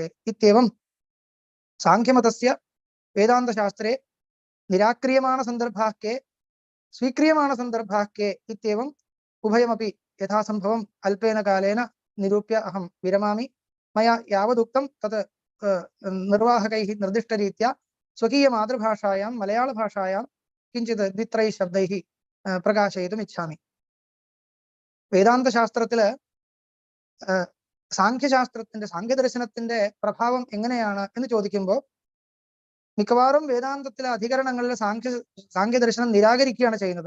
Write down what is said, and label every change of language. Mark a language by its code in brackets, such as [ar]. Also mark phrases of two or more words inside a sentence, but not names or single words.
[sa] इत्येवं साङ्ख्यमतस्य वेदान्तशास्त्रे निराक्रियमाणसन्दर्भाः के, स्वीक्रियमाणसन्दर्भाः के इत्येवम् उभयमपि यथासम्भवम् अल्पेन कालेन निरूप्य अहं विरमामि। मया यावदुक्तं तत् निर्वाहकैः निर्दिष्टरीत्या स्वकीयमातृभाषायां मलयाळभाषायां किञ्चित् द्वित्रैः शब्दैः प्रकाशयितुम् इच्छामि. [ml] വേദാന്തശാസ്ത്രത്തിൽ സാംഖ്യദർശനത്തിന്റെ പ്രഭാവം എങ്ങനെയാണ് എന്ന് ചോദിക്കുമ്പോൾ മിക്കവാറും വേദാന്തത്തിലെ അധികരണങ്ങളിൽ സാംഖ്യദർശനം നിരാകരിക്കുകയാണ് ചെയ്യുന്നത്.